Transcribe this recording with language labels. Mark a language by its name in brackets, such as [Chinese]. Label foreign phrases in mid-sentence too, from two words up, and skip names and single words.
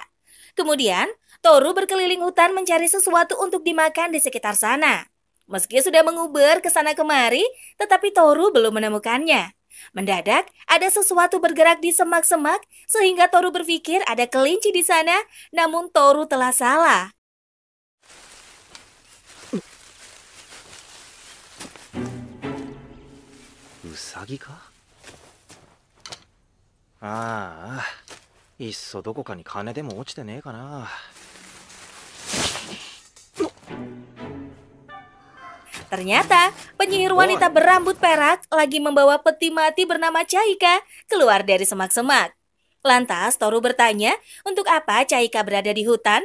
[Indonesian] Kemudian, Toru berkeliling hutan mencari sesuatu untuk dimakan di sekitar sana. Meski sudah menguber ke sana kemari, tetapi Toru belum menemukannya. Mendadak, ada sesuatu bergerak di semak-semak sehingga Toru berpikir ada kelinci di sana, namun Toru telah salah. [Japanese] うさぎか? いっそどこかに金でも落ちてねえかな。 [Indonesian] Ternyata, penyihir wanita berambut perak lagi membawa peti mati bernama Chaika keluar dari semak-semak. Lantas, Toru bertanya untuk apa Chaika berada di hutan.